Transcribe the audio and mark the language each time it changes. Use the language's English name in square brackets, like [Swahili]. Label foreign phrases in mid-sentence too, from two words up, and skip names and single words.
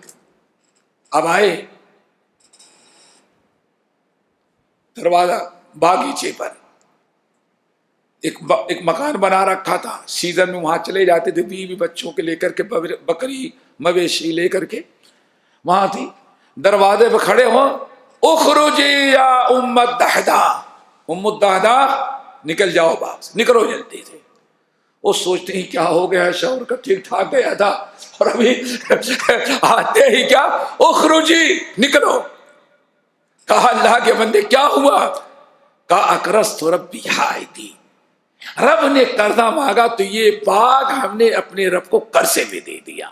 [Urdu] اب آئے دروازہ باغیچے پر، ایک مکان بنا رکھا تھا، سیزن میں وہاں چلے جاتے تھے، بیوی بچوں کے لے کر کے، بکری مویشی لے کر کے وہاں تھی، دروازے پہ کھڑے ہو، [Arabic] اخرجی یا ام الدہداء، [Urdu] ام الدہداء نکل جاؤ باغ سے، نکلو جلدی سے۔ وہ سوچتے ہی کیا ہو گیا، شوہر کا ٹھیک ٹھاک گیا تھا اور ابھی آتے ہی کیا، اخرجی نکلو۔ کہا اللہ کے بندے کیا ہوا؟ کہا [Arabic] اقرضت ربی حائطی، [Urdu] رب نے قرضہ مانگا تو یہ باغ ہم نے اپنے رب کو قرضے میں دے دیا۔